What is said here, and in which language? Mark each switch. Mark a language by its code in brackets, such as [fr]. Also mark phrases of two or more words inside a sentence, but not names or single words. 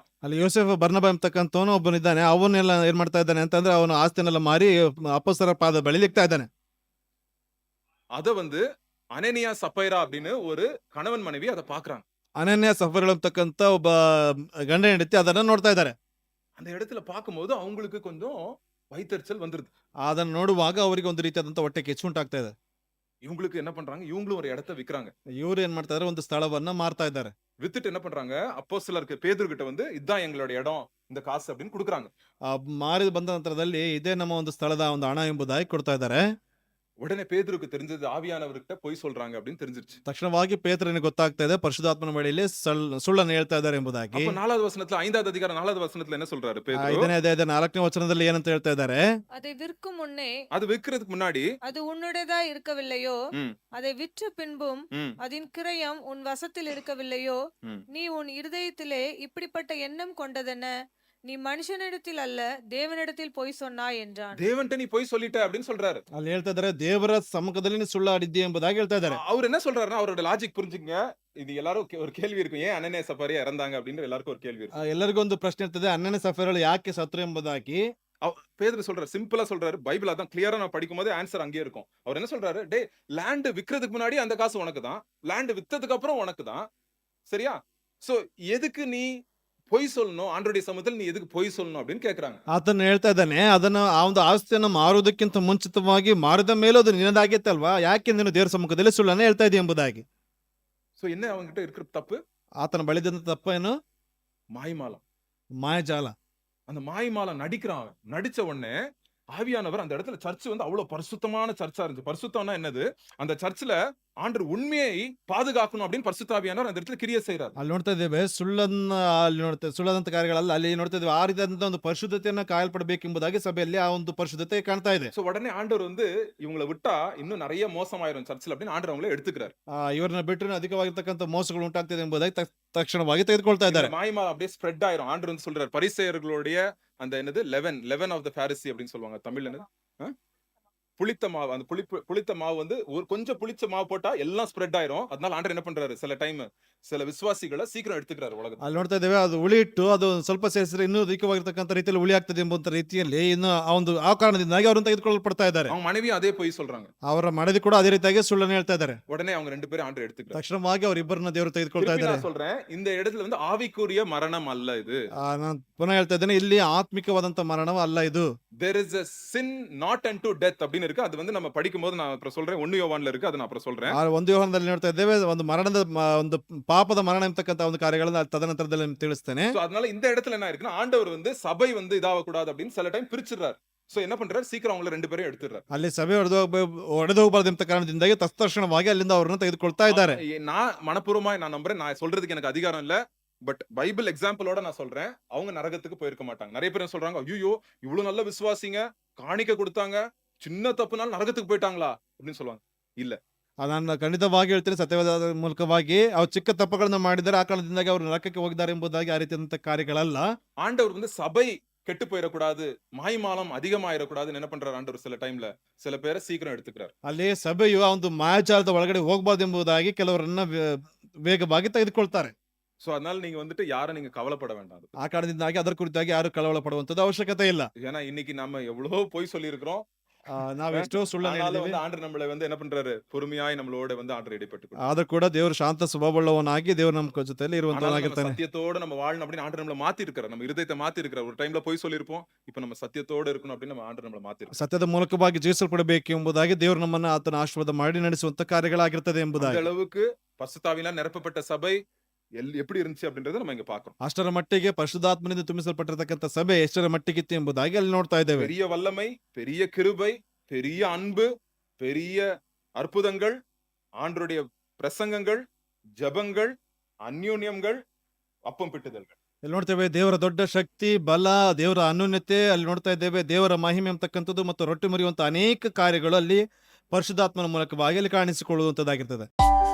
[kn] ಅಲ್ಲಿ ಯೋಸೇಫ ಬರ್ನಬಾ ಎಂಬತಕ್ಕಂತವನು ಒಬ್ಬನಿದ್ದಾನೆ. ಅವನ್ನೆಲ್ಲ ಏನ್ ಮಾಡ್ತಾ ಇದ್ದಾನೆ ಅಂತಂದ್ರೆ ಅವನು ಆಸ್ತಿನೆಲ್ಲ ಮಾರಿ ಅಪೊಸ್ತಲರ ಪಾದ ಬೆಳಿಲಿಕ್ತಾ ಇದ್ದಾನೆ. [ta] ಅದ வந்து அனனியா சப்பைரா அப்படின்னு ஒரு கணவன் மனைவி அதை பாக்குறாங்க. [kn] ಅನನ್ಯ ಸಫರ್ ಅಂತಕ್ಕಂತ ಒಬ್ಬ ಗಂಡ ಹೆಂಡತಿ ಅದನ್ನ ನೋಡ್ತಾ ಇದ್ದಾರೆ. [ta] அந்த இடத்துல பார்க்கும்போது அவங்களுக்கு கொஞ்சம் வயித்தெரிச்சல் வந்துருது. [kn] ಅದನ್ನ ನೋಡುವಾಗ ಅವರಿಗೆ ಒಂದು ರೀತಿಯಾದಂತ ಹೊಟ್ಟೆ ಕಿಚ್ಚು ಉಂಟಾಗ್ತಾ ಇದೆ. [ta] இவங்களுக்கு என்ன பண்றாங்க, இவங்களும் ஒரு இடத்த விக்கிறாங்க. [kn] ಇವ್ರು ಏನ್ ಮಾಡ್ತಾ ಇದಾರೆ, ಒಂದು ಸ್ಥಳವನ್ನ ಮಾರ್ತಾ ಇದ್ದಾರೆ. [ta] வித்துட்டு என்ன பண்றாங்க, அப்போஸ்தலருக்கு பேதுரு கிட்ட வந்து இதான் எங்களோட இடம், இந்த காசு அப்படின்னு குடுக்குறாங்க. [kn] ಆ ಮಾರಿ ಬಂದ ನಂತರದಲ್ಲಿ ಇದೇ ನಮ್ಮ ಒಂದು ಸ್ಥಳದ ಒಂದು ಹಣ ಎಂಬುದಾಗಿ ಕೊಡ್ತಾ ಇದ್ದಾರೆ. [ta] உடனே பேதுருக்கு தெரிஞ்சது ஆவியானவர்கிட்ட பொய் சொல்றாங்க அப்படின்னு தெரிஞ்சிருச்சு. [kn] ತಕ್ಷಣವಾಗಿ ಪೇತ್ರನಿಗೆ ಗೊತ್ತಾಗ್ತಾ ಇದೆ ಪರಿಶುದ್ಧಾತ್ಮನ ಬಳಿಯಲ್ಲಿ ಸುಳ್ಳನ್ನು ಹೇಳ್ತಾ ಇದ್ದಾರೆ ಎಂಬುದಾಗಿ. [ta] அப்ப 4வது வசனத்துல 5வது அதிகாரம் 4வது வசனத்துல என்ன சொல்றாரு பேதுரு? [kn] 5ನೇ ಅಧ್ಯಾಯದ 4ನೇ ವಚನದಲ್ಲಿ ಏನಂತ ಹೇಳ್ತಾ ಇದ್ದಾರೆ, [ta] அதை விற்கும் முன்னே அது விக்கிறதுக்கு முன்னாடி அது உன்னுடையதா இருக்கவில்லையோ, ம், அதை விற்ற பின்பும் ம், அதன் கிரயம் உன் வசத்தில் இருக்கவில்லையோ, ம். நீ உன் இருதயத்திலே இப்படிப்பட்ட எண்ணம் கொண்டதென்ன? நீ மனுஷனிடத்தில் அல்ல தேவனிடத்தில் பொய் சொன்னாய் என்றான். தேவன்ட்ட நீ பொய் சொல்லிட்ட அப்படின்னு சொல்றாரு. [kn] ಅಲ್ಲಿ ಹೇಳ್ತಾ ಇದ್ದಾರೆ ದೇವರ ಸಮ್ಮುಖದಲ್ಲಿ ನೀನು ಸುಳ್ಳಾಡಿದ್ದಿ ಎಂಬುದಾಗಿ ಹೇಳ್ತಾ ಇದ್ದಾರೆ. [ta] அவர் என்ன சொல்றாருன்னா, அவரோட லாஜிக் புரிஞ்சுங்க. இது எல்லாரும் ஒரு கேள்வி இருக்கும், ஏன் அனனியா சப்பாரியா இறந்தாங்க அப்படின்னு எல்லாருக்கும் ஒரு கேள்வி இருக்கும். [kn] ಎಲ್ಲರಿಗೂ ಒಂದು ಪ್ರಶ್ನೆ ಇರ್ತದೆ, ಅನನೀಯ ಸಫೀರಳು ಯಾಕೆ ಸತ್ರು ಎಂಬುದಾಗಿ. [ta] பேதுரு சொல்றாரு, சிம்பிளா சொல்றாரு. பைபிள் அதான் கிளியரா நான் படிக்கும் போது ஆன்சர் அங்கேயே இருக்கும். அவர் என்ன சொல்றாரு, [en] the land [ta] விக்கிறதுக்கு முன்னாடி அந்த காசு உனக்கு தான், லேண்ட் வித்ததுக்கு அப்புறம் உனக்கு தான், சரியா? சோ எதுக்கு நீ பொய் சொல்லணும், ஆண்டவருடைய சமூகத்தில் நீ எதுக்கு பொய் சொல்லணும் அப்படின்னு கேக்குறாங்க. [kn] ಆತನು ಹೇಳ್ತಾ ಇದ್ದಾನೆ, ಅದನ್ನ ಆ ಒಂದು ಆಸ್ತಿಯನ್ನು ಮಾರುವುದಕ್ಕಿಂತ ಮುಂಚಿತವಾಗಿ ಮಾರಿದ ಮೇಲೂ ಅದು ನಿನ್ನದಾಗಿತ್ತಲ್ವಾ, ಯಾಕೆ ನೀನು ದೇವರ ಸಮ್ಮುಖದಲ್ಲಿ ಸುಳ್ಳನ್ನು ಹೇಳ್ತಾ ಇದೆಯಾ ಎಂಬುದಾಗಿ. [ta] சோ என்ன அவங்க கிட்ட இருக்கிற தப்பு? [kn] ಆತನ ಬಳಿದಂತ ತಪ್ಪೇನು? [ta] மாய்மாலம். [kn] ಮಾಯಜಾಲ. [ta] அந்த மாய்மாலம் நடிக்கிறான். அவன் நடிச்ச உடனே ஆவியானவர் அந்த இடத்துல சர்ச் வந்து அவ்வளவு பரிசுத்தமான சர்ச்சா இருந்துச்சு. பரிசுத்தம்னா என்னது? அந்த சர்ச்ல ஆண்டவர் உண்மையை பாதுகாக்கணும் அப்படின்னு பரிசுத்த ஆவியானவர் அந்த இடத்துல கிரியை செய்றார். [kn] ಅಲ್ಲಿ ನೋಡ್ತಾ ಇದ್ದೇವೆ ಸುಳ್ಳನ್ನ, ಅಲ್ಲಿ ನೋಡ್ತಾ ಸುಳ್ಳಾದಂತ ಕಾರ್ಯಗಳಲ್ಲ, ಅಲ್ಲಿ ನೋಡ್ತಾ ಇದ್ದೇವೆ ಆ ರೀತಿಯಾದಂತ ಒಂದು ಪರಿಶುದ್ಧತೆಯನ್ನ ಕಾಯಲ್ಪಡಬೇಕೆಂಬುದಾಗಿ ಸಭೆಯಲ್ಲಿ ಆ ಒಂದು ಪರಿಶುದ್ಧತೆ ಕಾಣ್ತಾ ಇದೆ. [ta] சோ உடனே ஆண்டவர் வந்து இவங்களை விட்டா இன்னும் நிறைய மோசமாயிரும் சர்ச்ல அப்படின்னு ஆண்டவர் அவங்களே எடுத்துக்கிறார். [kn] ಇವರನ್ನ ಬಿಟ್ಟರೆ ಅಧಿಕವಾಗಿರ್ತಕ್ಕಂಥ ಮೋಸಗಳು ಉಂಟಾಗ್ತಿದೆ ಎಂಬುದಾಗಿ ತಕ್ಷಣವಾಗಿ ತೆಗೆದುಕೊಳ್ತಾ ಇದ್ದಾರೆ. [ta] மாய்மாலம் அப்படியே ஸ்ப்ரெட் ஆயிரும். ஆண்டவர் வந்து சொல்றாரு, பரிசேயர்களுடைய அந்த என்னது [en] leaven of the Pharisee [ta] அப்படின்னு சொல்லுவாங்க தமிழ்ல. என்னது? புளித்த மாவு. அந்த புளித்த மாவு வந்து ஒரு கொஞ்சம் புளிச்ச மாவு போட்டா எல்லாம் ஸ்ப்ரெட் ஆயிரும். அதனால ஆண்டவர் என்ன பண்றாரு, சில டைம் சில விசுவாசிகளை சீக்கிரம் எடுத்துக்கிறாரு உலகத்துல. [kn] ಅಲ್ಲಿ ನೋಡ್ತಾ ಇದ್ದೇವೆ, ಅದು ಹುಳಿ ಇಟ್ಟು ಅದು ಸ್ವಲ್ಪ ಸೇರಿಸಿದ್ರೆ ಇನ್ನೂ ಅಧಿಕವಾಗಿರ್ತಕ್ಕಂಥ ರೀತಿಯಲ್ಲಿ ಹುಳಿ ಆಗ್ತದೆ ಎಂಬಂತ ರೀತಿಯಲ್ಲಿ ಇನ್ನು ಆ ಕಾರಣದಿಂದಾಗಿ ಅವ್ರನ್ನ ತೆಗೆದುಕೊಳ್ಳಲ್ಪಡ್ತಾ ಇದ್ದಾರೆ. [ta] அவங்க மனைவியும் அதே போய் சொல்றாங்க. [kn] ಅವರ ಮಡದಿ ಕೂಡ ಅದೇ ರೀತಿಯಾಗಿ ಸುಳ್ಳನ್ನು ಹೇಳ್ತಾ ಇದ್ದಾರೆ. [ta] உடனே அவங்க ரெண்டு பேரும் ஆண்டவர் எடுத்துக்கிறார். [kn] ತಕ್ಷಣವಾಗಿ ಅವರಿಬ್ಬರನ್ನ ದೇವರು ತೆಗೆದುಕೊಳ್ತಾ [ta] திருப்பி [kn] ಇದ್ದಾರೆ. [ta] நான் சொல்றேன், இந்த இடத்துல வந்து ஆவிக்குரிய மரணம் அல்ல இது. [kn] ನಾನು ಪುನಃ ಹೇಳ್ತಾ ಇದ್ದೇನೆ, ಇಲ್ಲಿ ಆತ್ಮಿಕವಾದಂತ ಮರಣವ ಅಲ್ಲ ಇದು. [en] there is a sin not unto death [ta] அப்படின்னு இருக்கு. அது வந்து நம்ம படிக்கும்போது நான் அப்புறம் சொல்றேன். 1 யோவான்ல இருக்கு, அதை நான் அப்புறம் சொல்றேன். [kn] 1 ಯೋಹಾನದಲ್ಲಿ ನೋಡ್ತಾ ಇದ್ದೇವೆ, ಒಂದು ಮರಣದ ಒಂದು ಪಾಪದ ಮರಣ ಎಂಬತಕ್ಕಂತ ಒಂದು ಕಾರ್ಯಗಳನ್ನ ತದನಂತರದಲ್ಲಿ ತಿಳಿಸ್ತೇನೆ. [ta] சோ அதனால இந்த இடத்துல என்ன இருக்குன்னா, ஆண்டவர் வந்து சபை வந்து இதாக கூடாது அப்படின்னு சில டைம் பிரிச்சிடுறாரு. சோ என்ன பண்றாரு, சீக்கிரம் அவங்க ரெண்டு பேரும் எடுத்துறாரு. [kn] ಅಲ್ಲಿ ಸಭೆ ಒಡೆದು ಹೋಗಬಾರದು ಎಂಬ ಕಾರಣದಿಂದಾಗಿ ತತ್ಕ್ಷಣವಾಗಿ ಅಲ್ಲಿಂದ ಅವರನ್ನು ತೆಗೆದುಕೊಳ್ತಾ ಇದ್ದಾರೆ. [ta] நான் மனப்பூர்வமா நான் நம்புறேன். நான் சொல்றதுக்கு எனக்கு அதிகாரம் இல்ல, பட் பைபிள் எக்ஸாம்பிளோட நான் சொல்றேன். அவங்க நரகத்துக்கு போயிருக்க மாட்டாங்க. நிறைய பேர் சொல்றாங்க, ஐயோ இவ்வளவு நல்ல விசுவாசிங்க காணிக்க கொடுத்தாங்க, சின்ன தப்புனால நரகத்துக்கு போயிட்டாங்களா அப்படின்னு சொல்லுவாங்க. இல்ல, [kn] ನಾನು ಖಂಡಿತವಾಗಿ ಹೇಳ್ತೀನಿ, ಸತ್ಯವಾದ ಮೂಲಕವಾಗಿ ಅವ್ರು ಚಿಕ್ಕ ತಪ್ಪುಗಳನ್ನ ಮಾಡಿದ್ದಾರೆ, ಆ ಕಾರಣದಿಂದಾಗಿ ಅವರು ನರಕಕ್ಕೆ ಹೋಗಿದ್ದಾರೆ ಎಂಬುದಾಗಿ ಆ ರೀತಿಯಾದಂತ ಕಾರ್ಯಗಳಲ್ಲ. [ta] ஆண்டவர் வந்து சபை கெட்டு போயிடக்கூடாது, மாய்மாலம் அதிகமாயிடக்கூடாதுன்னு என்ன பண்றாரு ஆண்டவர், சில டைம்ல சில பேரை சீக்கிரம் எடுத்துக்கிறார். [kn] ಅಲ್ಲಿ ಸಭೆಯು ಆ ಒಂದು ಮಾಯಾಜಾಲದ ಒಳಗಡೆ ಹೋಗಬಾರ್ದು ಎಂಬುದಾಗಿ ಕೆಲವರನ್ನ ವೇಗವಾಗಿ ತೆಗೆದುಕೊಳ್ತಾರೆ. [ta] சோ அதனால நீங்க வந்துட்டு யாரும் நீங்க கவலைப்பட வேண்டாம். [kn] ಆ ಕಾರಣದಿಂದಾಗಿ ಅದರ ಕುರಿತಾಗಿ ಯಾರು ಕಳವಳ ಪಡುವಂತದ್ದು ಅವಶ್ಯಕತೆ ಇಲ್ಲ. [ta] ஏன்னா இன்னைக்கு நம்ம எவ்வளவு பொய் சொல்லி இருக்கிறோம். [kn] ನಾವು ಎಷ್ಟೋ ಸುಳ್ಳನ್ನು [ta] ஆனாலும் [kn] ಹೇಳಿದ್ದೀವಿ. [ta] வந்து ஆண்டவர் நம்மளை வந்து என்ன பண்றாரு, பொறுமையாய் நம்மளோட வந்து ஆண்டவர் இடைப்பட்டு [kn] ಆದ್ರೂ ಕೂಡ ದೇವರು ಶಾಂತ ಸ್ವಭಾವವುಳ್ಳವನಾಗಿ ದೇವರು ನಮ್ಮ ಜೊತೆಯಲ್ಲಿ ಇರುವಂತವನಾಗಿರ್ತಾನೆ. [ta] சத்தியத்தோட நம்ம வாழணும் அப்படின்னு ஆண்டவர் நம்மளை மாத்தி இருக்கிறார். நம்ம இருதயத்தை மாத்தி இருக்கிறார். ஒரு டைம்ல பொய் சொல்லியிருப்போம், இப்ப நம்ம சத்தியத்தோட இருக்கணும் அப்படின்னு நம்ம ஆண்டவர் நம்மளை மாத்தி இருக்கிறார். [kn] ಸತ್ಯದ ಮೂಲಕವಾಗಿ ಜೀವಿಸಲ್ಪಡಬೇಕು ಎಂಬುದಾಗಿ ದೇವರು ನಮ್ಮನ್ನ ಆತನ ಆಶೀರ್ವಾದ ಮಾಡಿ ನಡೆಸುವಂತ ಕಾರ್ಯಗಳಾಗಿರ್ತದೆ [ta] அந்த [kn] ಎಂಬುದಾಗಿ. [ta] அளவுக்கு பரிசுத்தாவியினால் நிரப்பப்பட்ட சபை எப்படி இருந்துச்சு அப்படின்றத நம்ம இங்க பாக்குறோம். [kn] ಅಷ್ಟರ ಮಟ್ಟಿಗೆ ಪರಿಶುದ್ಧಾತ್ಮನಿಂದ ತುಂಬಿಸಲ್ಪಟ್ಟಿರತಕ್ಕಂತ ಸಭೆ ಎಷ್ಟರ ಮಟ್ಟಿಗಿತ್ತು ಎಂಬುದಾಗಿ ಅಲ್ಲಿ ನೋಡ್ತಾ ಇದ್ದೇವೆ. [ta] பெரிய வல்லமை, பெரிய கிருபை, பெரிய அன்பு, பெரிய அற்புதங்கள், ஆண்டவருடைய பிரசங்கங்கள், ஜெபங்கள், அந்யோன்யங்கள், அப்பம் பிட்டுதல்கள். [kn] ಇಲ್ಲಿ ನೋಡ್ತೇವೆ ದೇವರ ದೊಡ್ಡ ಶಕ್ತಿ, ಬಲ, ದೇವರ ಅನ್ಯೋನ್ಯತೆ ಅಲ್ಲಿ ನೋಡ್ತಾ ಇದ್ದೇವೆ. ದೇವರ ಮಹಿಮೆ ಅಂತಕ್ಕಂಥದ್ದು ಮತ್ತು ರೊಟ್ಟಿ ಮುರಿಯುವಂತ ಅನೇಕ ಕಾರ್ಯಗಳು ಅಲ್ಲಿ ಪರಿಶುದ್ಧಾತ್ಮನ ಮೂಲಕವಾಗಿ ಅಲ್ಲಿ ಕಾಣಿಸಿಕೊಳ್ಳುವಂತದ್ದಾಗಿರ್ತದೆ.